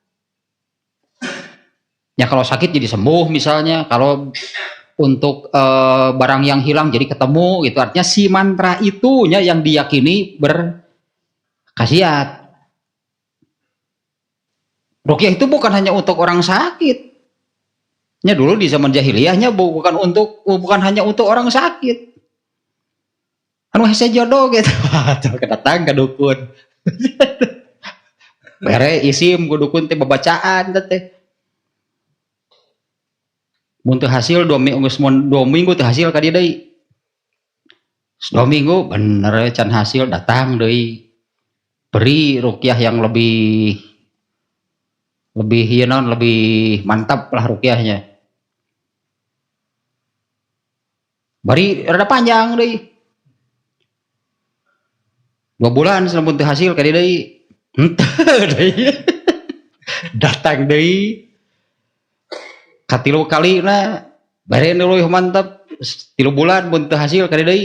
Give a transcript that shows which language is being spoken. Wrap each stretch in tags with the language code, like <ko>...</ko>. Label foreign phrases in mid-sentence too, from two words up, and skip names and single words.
<id>Ya kalau sakit jadi sembuh misalnya, kalau untuk barang yang hilang jadi ketemu gitu, artinya si mantra itunya yang diyakini berkhasiat. Ruqyah itu bukan hanya untuk orang sakit. Nya dulu di zaman jahiliyahnya bukan hanya untuk orang sakit.</id> <su>Anu hese jodoh gitu.</su> <id>Kedatang ke dukun.</id> <su>Bere isim ku dukun teh babacaan teh. Mun teu hasil 2 minggu teu hasil ka dieu deui. 2 minggu bener can hasil datang deui.</su> <id>Beri ruqyah yang lebih mantap lah ruqyahnya.</id> <su>Bari rada panjang deui. 2 bulan sampun teu hasil ka dieu deui. Henteu deui. Datang deui. Katilu kalina bare nu leuwih mantap 3 bulan mun teu hasil ka dieu deui.</su>